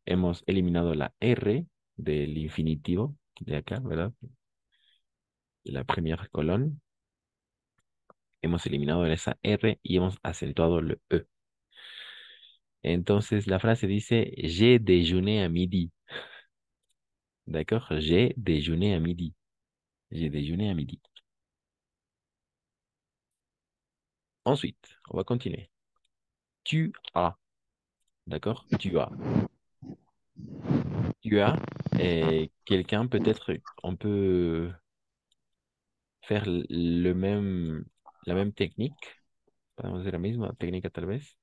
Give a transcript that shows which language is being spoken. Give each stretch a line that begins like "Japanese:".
Spanish: Hemos eliminado la R del infinitivo de acá, ¿verdad? La primera colón. Hemos eliminado esa R y hemos acentuado el E. Entonces la frase dice,
French: j'ai déjeuné à midi. D'accord? J'ai déjeuné à midi. J'ai déjeuné à midi. Ensuite, on va continuer. Tu as. D'accord? Tu as. Tu as. Et quelqu'un, peut-être, on peut faire la même technique.
Spanish: Podemos hacer la misma técnica, tal vez.